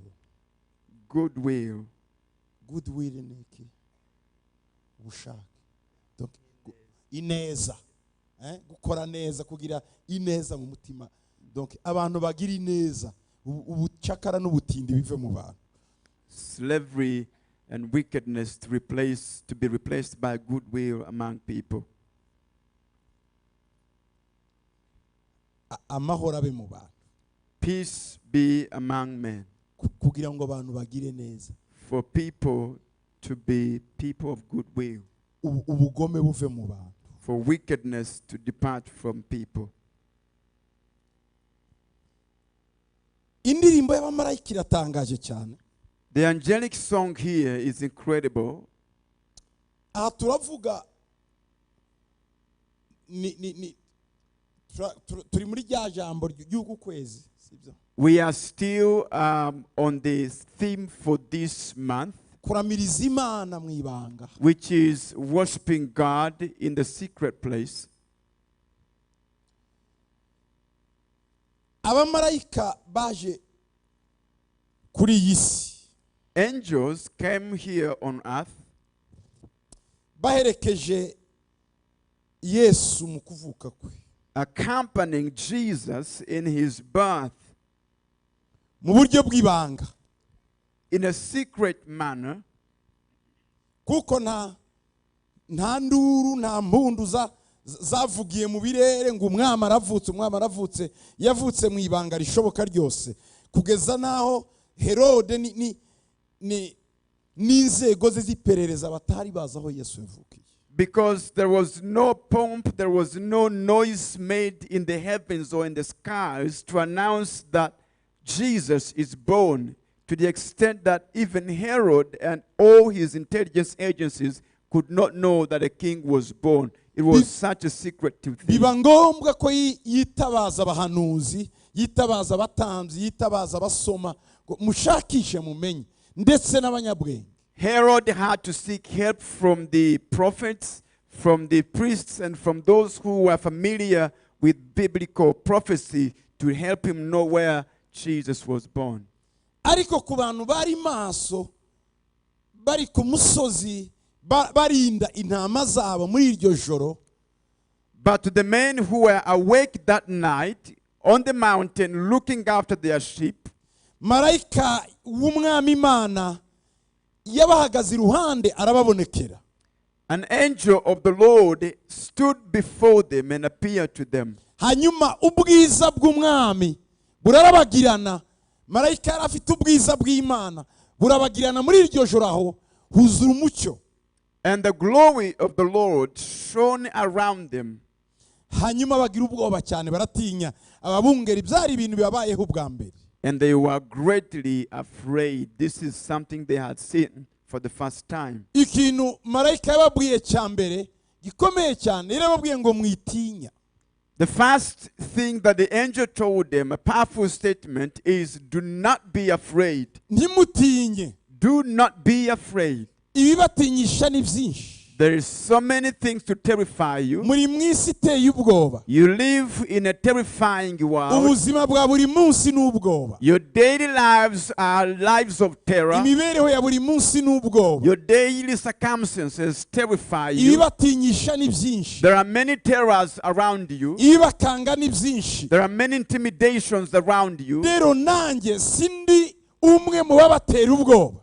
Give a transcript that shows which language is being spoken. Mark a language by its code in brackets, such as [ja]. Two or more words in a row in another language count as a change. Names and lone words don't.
[rw] Goodwill. Goodwill ni iki? Ubushake. Donc ineza. Gukora neza, kugira ineza mu mutima. Donc abantu bagira ineza, ubucakara n'ubutindi bive mu bantu. [en] Slavery and wickedness to be replaced by goodwill among people. [rw] Amahoro abe mu bantu. [en] Peace be among men. [rw] Kugira ngo abantu bagire neza. [en] For people to be people of goodwill. [rw] Ubugome buve mu bantu. [en] For wickedness to depart from people. [rw] Indirimbo y'abamarayika iratangaje cyane. [en] The angelic song here is incredible. [rw] Aha turavuga turi muri rya jambo ry'uku kwezi, sibyo? [en] We are still on the theme for this month, [rw] Kuramiriza Imana mu ibanga. [en] which is worshiping God in the secret place. [rw] Abamarayika baje kuri iyi si [en] Angels came here on earth [rw] baherekeje Yesu mu kuvuka kwe, [en] accompanying Jesus in his birth [rw] mu buryo bw'ibanga, [en] in a secret manner, [rw] kuko nta nduru nta mpundu zavugiye mu birere ngo umwami aravutse, yavutse mu ibanga rishoboka ryose, kugeza naho Herode n'inzego ze z'iperereza batari bazi aho Yesu yavukiye. [en] because there was no pomp, there was no noise made in the heavens or in the skies to announce that Jesus is born, to the extent that even Herod and all his intelligence agencies could not know that a king was born. It was such a secretive thing. [rw] Biba ngombwa ko yitabaza abahanuzi, yitabaza abatambyi, yitabaza abasoma, mushakishe mumenye, ndetse n'abanyabwenge. [en] Herod had to seek help from the prophets, from the priests, and from those who were familiar with biblical prophecy to help him know where Jesus was born. [rw] ariko ku bantu bari maso bari ku musozi barinda intama zabo muri iryo joro, [en] But to the men who were awake that night on the mountain looking after their sheep, [rw] marayika w'umwami Imana yabahagaze iruhande arababonekera. [en] an angel of the Lord stood before them and appeared to them. [rw] Hanyuma ubwiza bw'umwami burarabagirana, marayika yari afite ubwiza bw'Imana burabagirana muri iryo joro, aho huzura umucyo. [en] And the glory of the Lord shone around them. [rw] Hanyuma bagira ubwoba cyane, baratinya. Ababungeri byari ibintu bibabayeho ubwa mbere. [en] And they were greatly afraid. This is something they had seen for the first time. [rw] Ikintu marayika yababwiye cya mbere gikomeye cyane, yarababwiye ngo mwitinya. [en] The first thing that the angel told them, a powerful statement, is do not be afraid. [rw] Ntimutinye. [en] Do not be afraid. [rw] Ibibatinyisha ni byinshi. [en] There is so many things to terrify you. [rw] Muri mu isi iteye ubwoba. [en] You live in a terrifying world. [rw] Ubuzima bwa buri munsi ni ubwoba. [en] Your daily lives are lives of terror. [rw] Imibereho ya buri munsi ni ubwoba. [en] Your daily circumstances terrify you. [rw] Ibibatinyisha ni byinshi. [en] There are many terrors around you. [rw] Ibibakanga ni byinshi. [en] There are many intimidations around you. [rw] Rero nanjye sindi umwe mu babatera ubwoba.